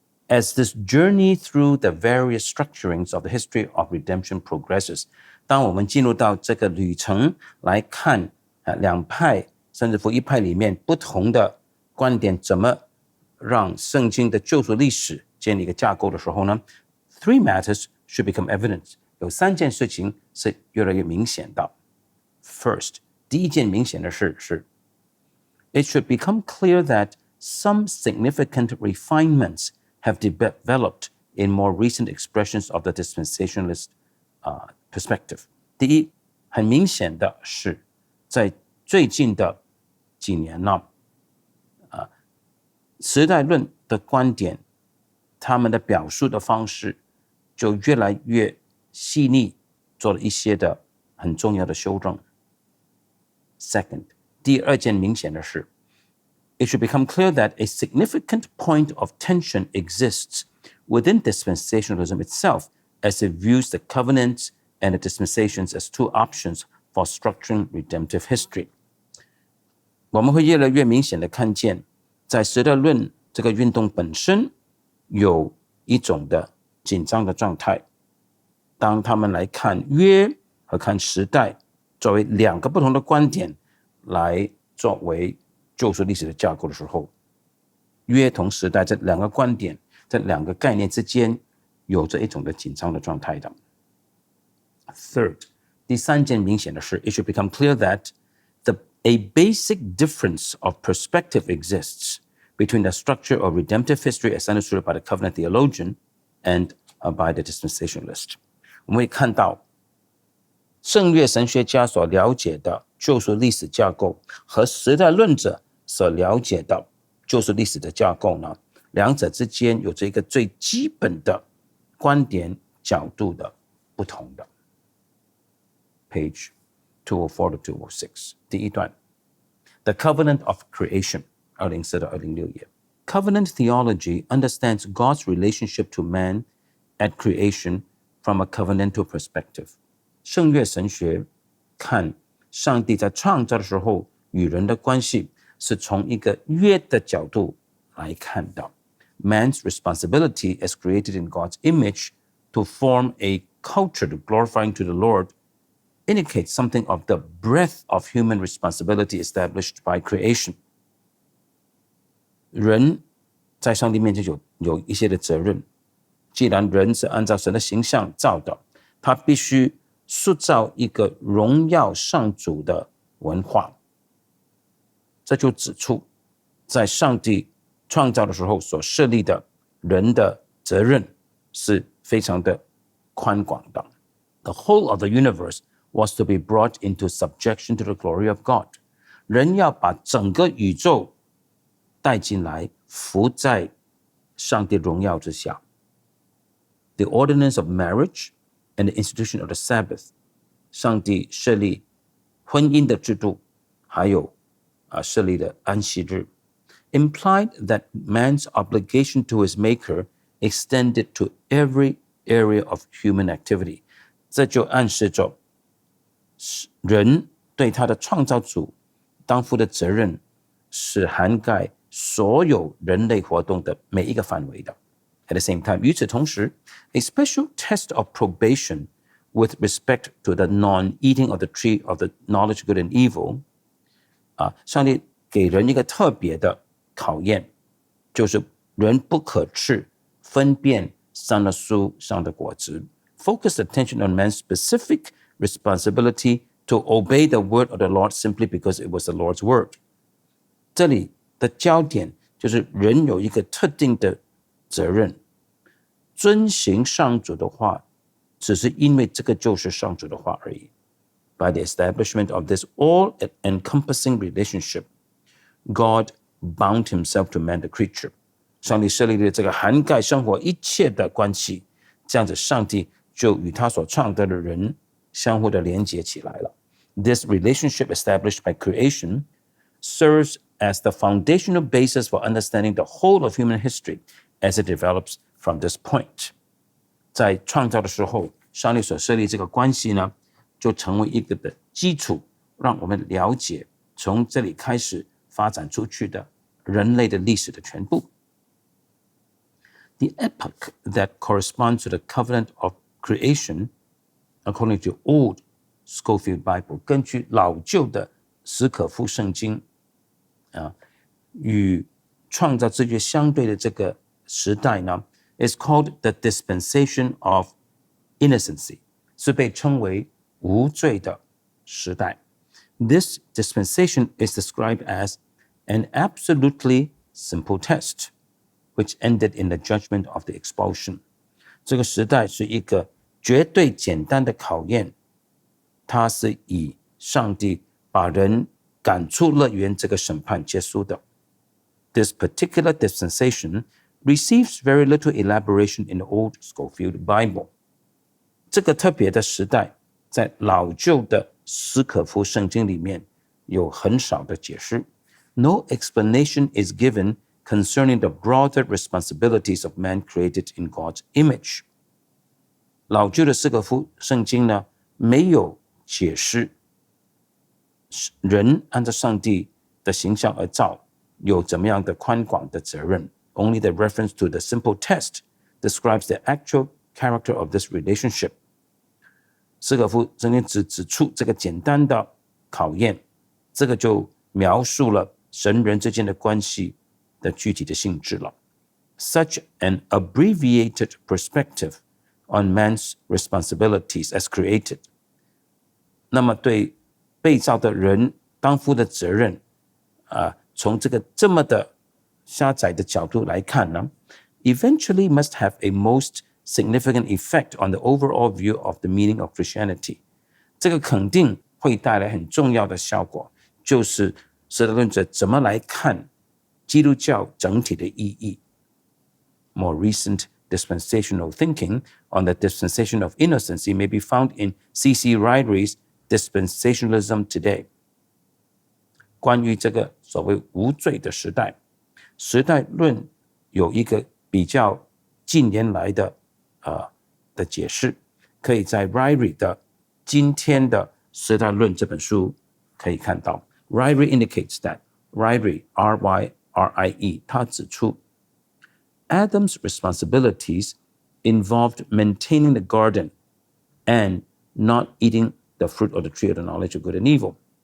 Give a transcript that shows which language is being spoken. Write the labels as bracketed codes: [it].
[en] As this journey through the various structurings of the history of redemption progresses, [zh] 当我们进入到这个旅程来看两派甚至福音派里面不同的观点怎么让圣经的救赎历史建立一个架构的时候呢， [en] three matters should become evident. [zh] 有三件事情是越来越明显的。 [en] First, [zh] 第一件明显的事是 [en] It should become clear that some significant refinements have developed in more recent expressions of the dispensationalist perspective. [zh] 第一，很明显的是，在最近的几年呢，时代论的观点，他们的表述的方式就越来越细腻，做了一些的很重要的修正。 [en] Second, [zh] 第二件明显的是 [en] It should become clear that a significant point of tension exists within dispensationalism itself as it views the covenants and the dispensations as two options for structuring redemptive history. [zh] 我们会越来越明显的看见，在时代论这个运动本身有一种的紧张的状态。当他们来看约和看时代作为两个不同的观点来作为救赎历史的架构的时候，约同时代这两个观点这两个概念之间有着一种的紧张的状态的。 [en] Third, [zh] 第三件明显的是 [en] It should become clear that a basic difference of perspective exists between the structure of redemptive history as understood by the covenant theologian and by the dispensationalist. [zh] 我们会看到圣约神学家所了解的救赎历史架构和时代论者所了解的救赎历史的架构呢，两者之间有着一个最基本的观点角度的不同的。 [en] Page 204 to 206. [zh] 第一段 [en] The Covenant of Creation [zh] 204到206页 [en] Covenant theology understands God's relationship to man at creation from a covenantal perspective. [zh] 圣约神学看上帝在创造的时候与人的关系是从一个约的角度来看的。 [en] Man's responsibility as created in God's image to form a culture glorifying to the Lord indicates something of the breadth of human responsibility established by creation. [zh] 人在上帝面前有一些的责任，既然人是按照神的形象造的，他必须塑造一个荣耀上主的文化。这就指出，在上帝创造的时候所设立的人的责任是非常的宽广的。 [en] The whole of the universe was to be brought into subjection to the glory of God. [zh] 人要把整个宇宙带进来，服在上帝荣耀之下。 [en] The ordinance of marriage and the institution of the Sabbath. [zh] 上帝设立婚姻的制度，还有设立的安息日 [en] implied that man's obligation to his maker extended to every area of human activity. [zh] 这就暗示着人对他的创造主当负的责任是涵盖所有人类活动的每一个范围的。 [en] At the same time, [zh] 与此同时 [en] a special test of probation with respect to the non-eating of the tree of the knowledge good and evil, [zh] 上帝给人一个特别的考验，就是人不可吃分辨善恶树上的果子。 [en] Focus attention on man's specific responsibility to obey the word of the Lord simply because it was the Lord's word. [zh] 这里的焦点就是人有一个特定的责任，遵行上主的话，只是因为这个就是上主的话而已。 [en] By the establishment of this all-encompassing relationship, God bound himself to man the creature. [zh] 上帝设立了这个涵盖生活一切的关系，这样子上帝就与他所创造的人相互的连结起来了。 [en] This relationship established by creation serves as the foundational basis for understanding the whole of human history as it develops from this point. [zh] 在创造的时候，上帝所设立这个关系呢，就成为一个的基础，让我们了解从这里开始发展出去的人类的历史的全部。 [en] The epoch that corresponds to the covenant of creation, according to Old Scofield Bible, [zh] 根据老旧的史可夫圣经与创造之约相对的这个时代呢 [en] is called the dispensation of innocency, [zh] 是被称为无罪的时代。 [en] This dispensation is described as an absolutely simple test, which ended in the judgment of the expulsion. [zh] 这个时代是一个绝对简单的考验，它是以上帝把人赶出乐园这个审判结束的。 [en] This particular dispensation receives very little elaboration in the Old Scofield Bible. [zh] 这个特别的时代在老旧的史可夫圣经里面有很少的解释。 [en] No explanation is given concerning the broader responsibilities of man created in God's image. [zh] 老旧的史可夫圣经呢，没有解释人按照上帝的形象而造有怎么样的宽广的责任。 [en] Only the reference to the simple test describes the actual character of this relationship. [zh] 史可夫圣经只指出这个简单的考验，这个就描述了神人之间的关系的具体的性质了。 [en] Such an abbreviated perspective on man's responsibilities as created. 那么对被造的人当负的责任从这个这么的狭窄的角度来看呢 eventually must have a most significant effect on the overall view of the meaning of Christianity. [zh] 这个肯定会带来很重要的效果，就是时代论者怎么来看基督教整体的意义。 [en] More recent dispensational thinking on the dispensation of innocency may be found in C.C. Ryder's Dispensationalism Today. [zh] 关于这个所谓无罪的时代，时代论有一个比较近年来的解释，可以在 Ryrie 的今天的时代论这本书可以看到。 [en] Ryrie indicates that Ryrie R-Y-R-I-E [zh] 他指出 [en] Adam's responsibilities involved maintaining the garden and not eating the fruit of the tree of the knowledge of good and evil.